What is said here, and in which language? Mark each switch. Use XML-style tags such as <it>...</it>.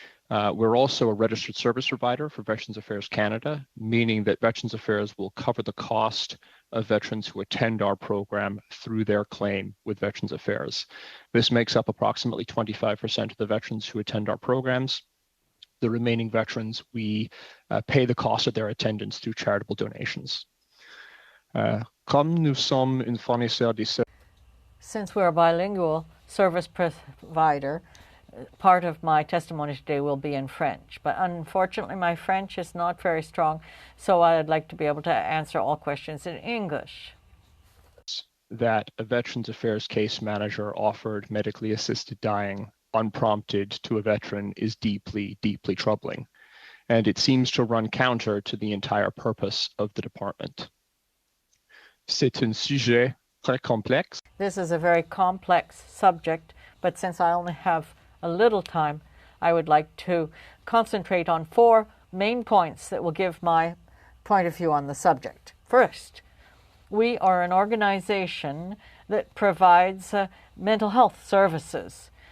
<en>We're also a registered service provider for Veterans Affairs Canada, meaning that Veterans Affairs will cover the cost of veterans who attend our program through their claim with Veterans Affairs. This makes up approximately 25% of the veterans who attend our programs. The remaining veterans, we pay the cost of their attendance through charitable donations.</en> <fr>Comme nous sommes un fournisseur de services.</fr> <en>Since we're a bilingual service provider, part of my testimony today will be in French, but unfortunately my French is not very strong, so I'd like to be able to answer all questions in English. That a Veterans Affairs case manager offered medically assisted dying unprompted to a veteran is deeply, deeply troubling, and it seems to run counter to the entire purpose of the department.</en> <fr>C'est un sujet très complexe.</fr> <en>This is a very complex subject, but since I only have a little time, I would like to concentrate on 4 main points that will give my point of view on the subject. First, we are an organization that provides mental health services.</en>